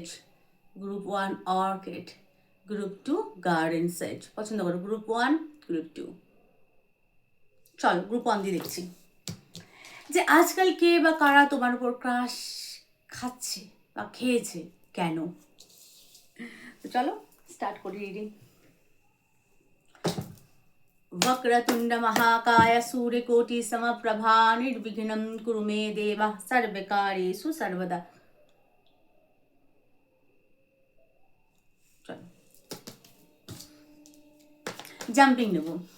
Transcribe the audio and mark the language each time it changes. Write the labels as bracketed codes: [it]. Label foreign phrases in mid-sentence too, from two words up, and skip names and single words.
[en] group one orchid, group two garden sage. [bn] পছন্দ করো [en] group one, group two. [bn] চলো [en] group one [bn] দিয়ে দেখছি যে আজকাল কে বা কারা তোমার উপর ক্রাশ খাচ্ছে বা খেয়েছে, কেন। তো চলো স্টার্ট করি রিডিং। [sa] वक्रतुंड महाकाय सूर्यकोटि समप्रभा निर्विघ्नं कुरु मे देव सर्वकार्येषु सर्वदा। [bn] चलो জাম্পিং নেব।